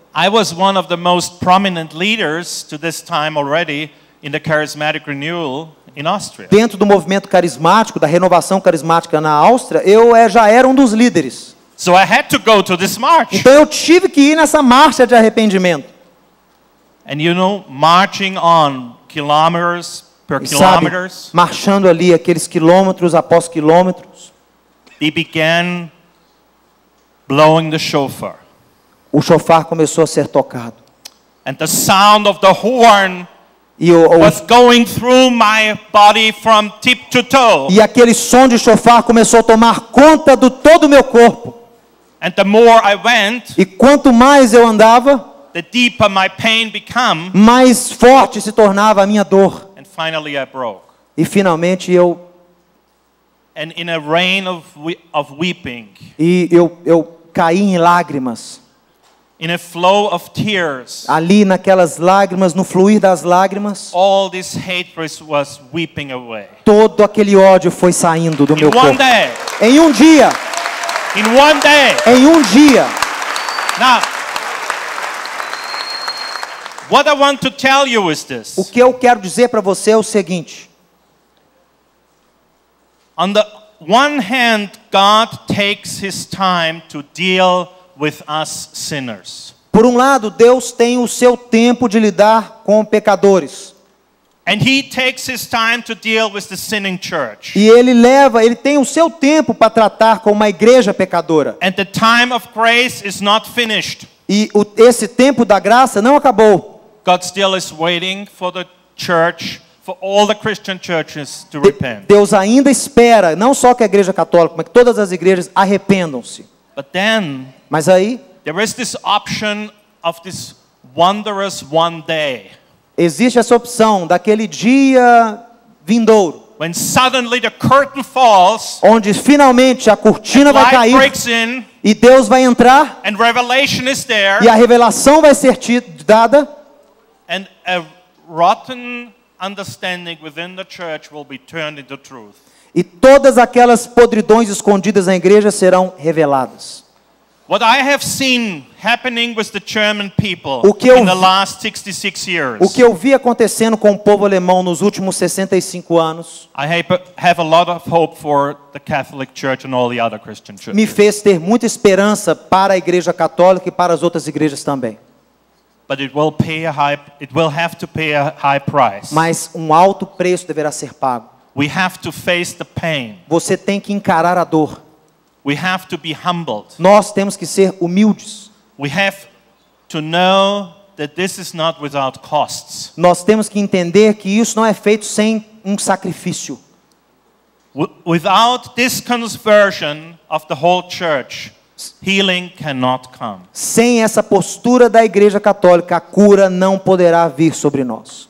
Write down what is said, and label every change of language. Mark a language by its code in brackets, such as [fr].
[en] I was one of the most prominent leaders to this time already in the charismatic renewal in Austria. [pt] Dentro do movimento carismático, da renovação carismática na Áustria, eu já era um dos líderes. [en] So I had to go to this march. [pt] Então eu tive que ir nessa marcha de arrependimento. [en] And you know, marching on kilometers per [pt] E sabe, [en] kilometers, [pt] marchando ali aqueles quilômetros após quilômetros, [en] they began blowing the shofar. [pt] o chofar começou a ser tocado. [en] And the sound of the horn was going through my body from tip to toe. [pt] E aquele som de chofar começou a tomar conta do todo o meu corpo. [en] And the more I went, [pt] E quanto mais eu andava, [en] the deeper my pain became. [pt] mais forte se tornava a minha dor. [en] And finally I broke. [pt] E finalmente eu [en] And in a rain of weeping, [pt] caí em lágrimas. [en] in a flow of tears, [pt] Ali naquelas lágrimas, no fluir das lágrimas, [en] all this hatred was weeping away. [pt] todo aquele ódio foi saindo do [en] In [pt] meu [en] one [pt] corpo. [en] day, [pt] Em um dia, [en] in one day. [pt] em um dia. [en] Now, what I want to tell you is this. [pt] O que eu quero dizer para você é o seguinte. [en] On the one hand, God takes his time to deal with us sinners. [pt] Por um lado, Deus tem o seu tempo de lidar com pecadores. [en] And he takes his time to deal with the sinning church. [pt] E ele tem o seu tempo para tratar com uma igreja pecadora. [en] And the time of grace is not finished. [pt] E esse tempo da graça não acabou. [en] God still is waiting for the church, for all the Christian churches to repent. [pt] Deus ainda espera, não só que a igreja católica, mas que todas as igrejas arrependam-se. [en] But then [pt] Mas aí, [en] there is this option of this wondrous one day, [pt] existe essa opção daquele dia vindouro, [en] when suddenly the curtain falls, [pt] onde finalmente a cortina vai [en] light [pt] cair [en] breaks in, [pt] e Deus vai entrar [en] and revelation is there, [pt] e a revelação vai ser dada [en] and a rotten understanding within the church will be turned into truth. [pt] e todas aquelas podridões escondidas na igreja serão reveladas. [en] What I have seen happening with the German people [pt] O que eu [en] in the [pt] vi- [en] last 66 years, [pt] O que eu vi acontecendo com o povo alemão nos últimos 65 anos [en] I have a lot of hope for the Catholic Church and all the other Christian churches. [pt] me fez ter muita esperança para a igreja católica e para as outras igrejas também. [en] But it will have to pay a high price. [pt] Mas um alto preço deverá ser pago. [en] We have to face the pain. [pt] Você tem que encarar a dor. [en] We have to be humbled. [pt] Nós temos que ser humildes. [en] We have to know that this is not without costs. [pt] Nós temos que entender que isso não é feito sem um sacrifício. [en] Without this conversion of the whole church, healing cannot come. [pt] Sem essa postura da igreja católica, a cura não poderá vir sobre nós.